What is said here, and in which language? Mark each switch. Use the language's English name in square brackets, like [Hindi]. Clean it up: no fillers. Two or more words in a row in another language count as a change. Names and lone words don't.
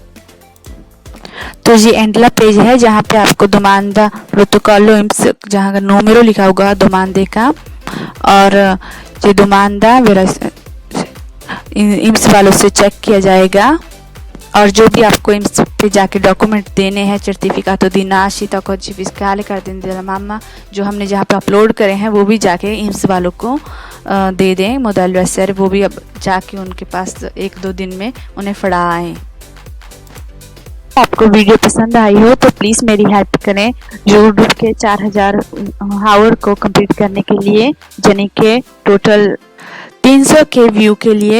[Hindi] तो ये एंडला पेज है जहाँ पे आपको [Italian] domanda protocollo [Hindi] इम्स जहाँ नूमेरो लिखा होगा दोमांदे का, और ये दोमांदा इम्स वालों से चेक किया जाएगा, और जो भी आपको इम्स पे जाके डॉक्यूमेंट देने हैं [Italian] certificato di nascita codice fiscale carta della mamma [Hindi] जो हमने जहाँ पे अपलोड करे हैं वो भी जाके इम्स वालों को दे दें modello SR, वो भी अब जाके उनके पास 1-2 दिन में उन्हें फड़ा आए। आपको वीडियो पसंद आई हो तो प्लीज़ मेरी हेल्प करें यूट्यूब के 4000 आवर को कंप्लीट करने के लिए, यानी कि टोटल 300 के व्यू के लिए।